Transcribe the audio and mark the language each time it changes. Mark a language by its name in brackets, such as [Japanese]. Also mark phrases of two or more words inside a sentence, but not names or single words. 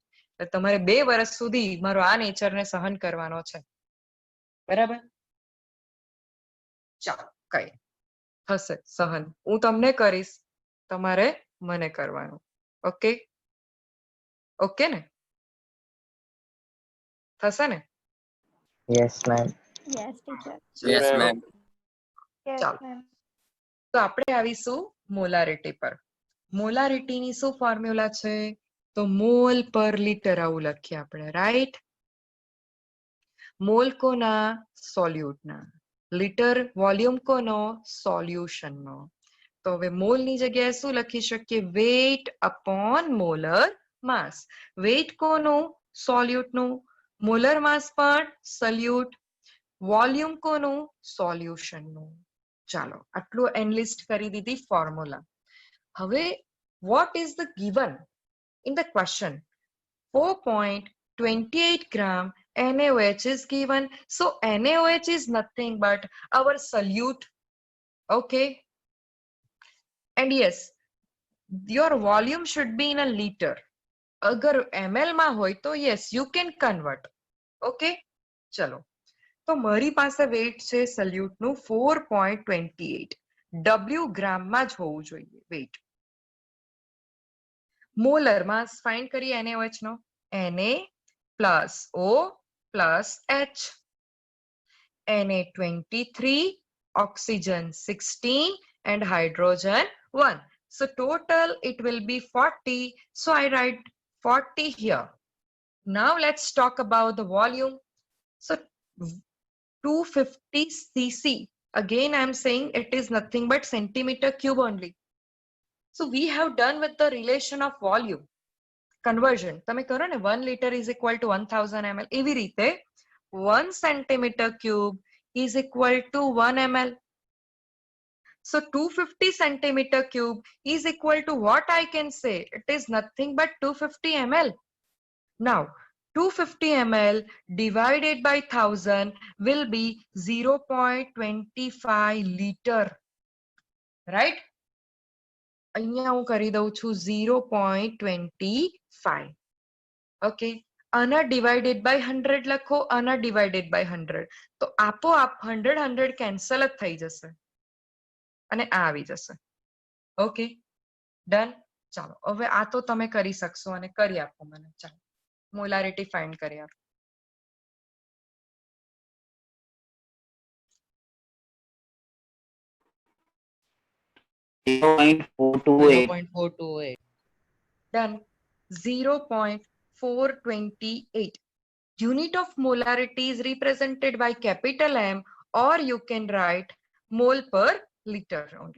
[Gujarati] એટલે તમારે 2 વર્ષ સુધી મારો આ નેચરને સહન કરવાનો છે, બરાબર? ચાલો, કઈ થશે સહન. હું તમને કરીશ, તમારે મને કરવાનું. ઓકે? ઓકે ને? થશે ને? [English] Yes, ma'am. Yes, teacher. Yes, ma'am. [Gujarati] ચાલો, તો આપણે આવીશું મોલારિટી પર. મોલારિટીની શું ફોર્મ્યુલા છે? તો [English] mole per liter [Gujarati] આવું લખીએ આપણે, રાઈટ? મોલ કોના? સોલ્યુટના. લીટર વોલ્યુમ કોનો? સોલ્યુશનનો. તો હવે મોલની જગ્યાએ શું લખી શકીએ? [English] weight upon molar mass. [Gujarati] વેઇટ કોનું? સોલ્યુટનું. [English] molar mass [Gujarati] પણ સોલ્યુટ. વોલ્યુમ કોનું? સોલ્યુશનનું. ચાલો, આટલું એનલિસ્ટ કરી દીધી ફોર્મ્યુલા. [English] હવે what is the given in the question? 4.28 gram NaOH is given. So NaOH is nothing but our solute. Okay? And yes, your volume should be in a liter. अगर ml [Gujarati] માં હોય તો [English] yes you can convert. [Gujarati] ઓકે ચલો તો મારી પાસે વેઇટ છે સલ્યુટ નું 4.28 W ગ્રામમાં જ હોવું જોઈએ વેઇટ. [English] molar mass find [Gujarati] કરીએ NaOH નો. [English] Na plus O plus H. Na23, oxygen 16 and hydrogen 1. So total it will be 40. So I write 40 here. Now let's talk about the volume. So 250 cc. Again I am saying it is nothing but centimeter cube only. So we have done with the relation of volume conversion. [Gujarati] તમે કરો ને [English] 1 liter is equal to 1000 ml. [Gujarati] એવી રીતે [English] 1 centimeter cube is equal to 1 ml. So 250 centimeter cube is equal to what I can say? It is nothing but 250 ml. Now 250 ml divided by 1000 will be 0.25 liter. Right? [Gujarati] અહીંયા હું કરી દઉં છું 0.25. Okay. આના [English] divided by 100 [Gujarati] લખો, આના [English] divided by 100. [Gujarati] તો આપોઆપ 100 cancel જ થઈ જશે. અને આ આવી જશે. [English] okay done. [Gujarati] ચાલો હવે આ તો તમે કરી શકશો અને કરી આપો મને. ચાલો [English] molarity find [Gujarati] કરી આપો. [English] Done. 0.428. Unit of molarity is represented by capital M, or you can write mole per liter only.